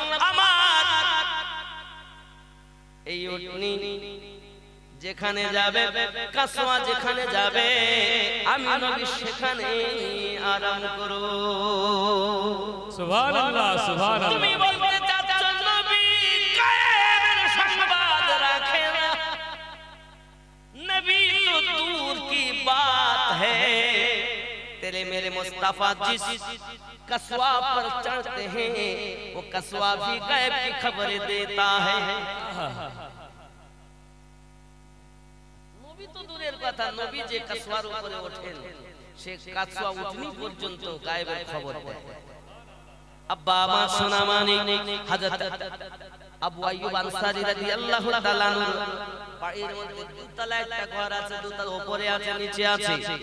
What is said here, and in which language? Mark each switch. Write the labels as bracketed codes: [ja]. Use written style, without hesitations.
[bn] আমার এই উটনি যেখানে যাবে, কাসওয়া যেখানে যাবে, আমি নবী সেখানে আরাম করো। সুবহানাল্লাহ, সুবহানাল্লাহ। তুমি বলতে চাচ্ছ নবী কায়েমের সংবাদ রাখে না, নবী তো [hi] দূর কি बात है। तेरे मेरे मुस्तफा जिस कस्वा पर चढ़ते हैं, वो कस्वा भी गैब की खबर देता है। [bn] নবী তো দূরের কথা, নবী যে কাসওয়ার উপরে ওঠেন, সে কাসওয়া উঠনি পর্যন্ত গায়েবের খবর দেয়। আব্বা আমার সোনামানি হযরত আবু আইয়ুব আনসারী রাদিয়াল্লাহু তাআলা আনহু বাড়ির মধ্যে দুতলা একটা ঘর আছে, দুতলা উপরে আছে, নিচে আছে।